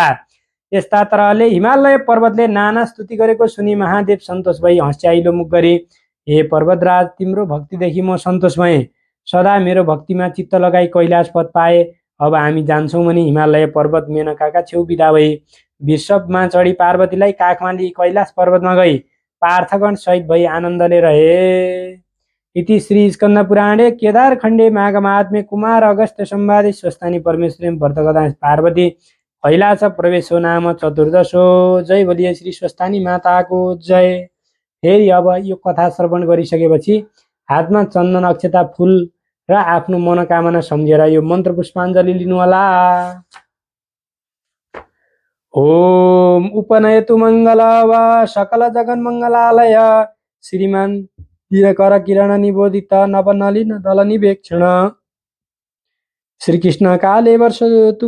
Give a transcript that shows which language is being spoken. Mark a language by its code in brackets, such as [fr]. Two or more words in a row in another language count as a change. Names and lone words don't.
[ne] यस्ता तरहले हिमालय पर्वतले नाना स्तुति गरेको सुनि महादेव सन्तोष भई हँस्याइलो मुख गरी, हे पर्वतराज, तिम्रो भक्तिदेखि म सन्तोष भएँ, सदा मेरो भक्तिमा चित्त लगाई कैलाश पद पाए। अब हामी जान्छौँ भने हिमालय पर्वत मेनकाका छेउ बिदा भई वृषभमा चढी पार्वतीलाई काखमा लिई कैलाश पर्वतमा गई पार्थगण सहित भई आनन्दले रहे। [sa] इति श्री स्कंद पुराणे केदारखण्डे माघमात्म्ये कुमार अगस्त्य संवादे स्वस्थानी परमेश्वरी व्रतकथा पार्वती कैलाश प्रवेशो नाम चतुर्दशो। [ne] जय बोलिए श्री स्वस्थानी माताको जय। फेरि अब यो कथा श्रवण गरिसकेपछि हातमा चन्दन अक्षता फूल र आफ्नो मनोकामना सम्झेर यो मन्त्र पुष्पाञ्जली लिनुहोला। [sa] ओम उपनयतु मंगल वा सकल जगन मंगलालय श्रीमान दिनकर किरण निबोधित नवनलिन दल निवेक्षण श्रीकृष्ण काले वर्षतु